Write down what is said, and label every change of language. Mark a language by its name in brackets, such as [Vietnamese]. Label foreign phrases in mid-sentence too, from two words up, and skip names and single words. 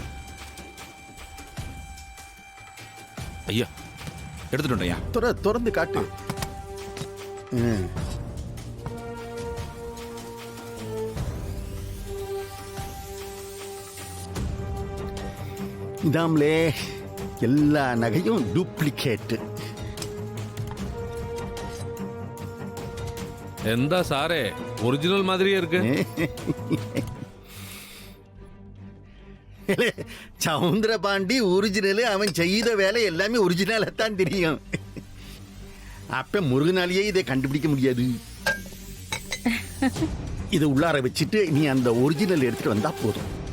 [Tamil] ஐயா எடுத்துட்டு வந்துட்டேன். ஐயா திறந்து காட்டு. இதாம்லே எல்லா நகையும் டூப்ளிகேட். [Malayalam] എന്താ സാറേ, ഒറിജിനൽ [Tamil] മാതിരിயே இருக்கு. சவுந்தரபாண்டி ஒரிஜினல். அவன் செய்த வேலை எல்லாமே ஒரிஜினலாத்தான் தெரியும். அப்ப முருகனாலேயே இதை கண்டுபிடிக்க முடியாது. இதை உள்ளார வச்சுட்டு நீ அந்த ஒரிஜினல் எடுத்துட்டு வந்தா போதும்.